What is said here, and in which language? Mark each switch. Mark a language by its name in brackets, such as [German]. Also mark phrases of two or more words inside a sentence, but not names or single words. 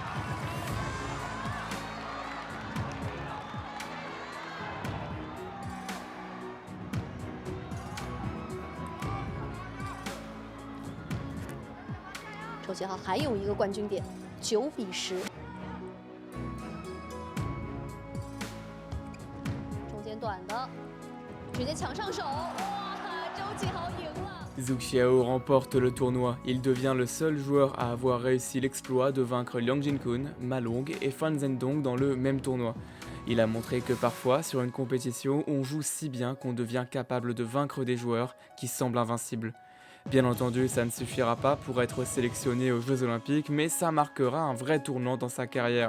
[Chinese] 周琦豪还有一个冠军点，9比10。中间短的，直接抢上手，哇！周琦豪赢了。 [French] Zhu Xiao remporte le tournoi. Il devient le seul joueur à avoir réussi l'exploit de vaincre Liang Jinkun, Ma Long et Fan Zhendong dans le même tournoi. Il a montré que parfois, sur une compétition, on joue si bien qu'on devient capable de vaincre des joueurs qui semblent invincibles. Bien entendu, ça ne suffira pas pour être sélectionné aux Jeux Olympiques, mais ça marquera un vrai tournant dans sa carrière.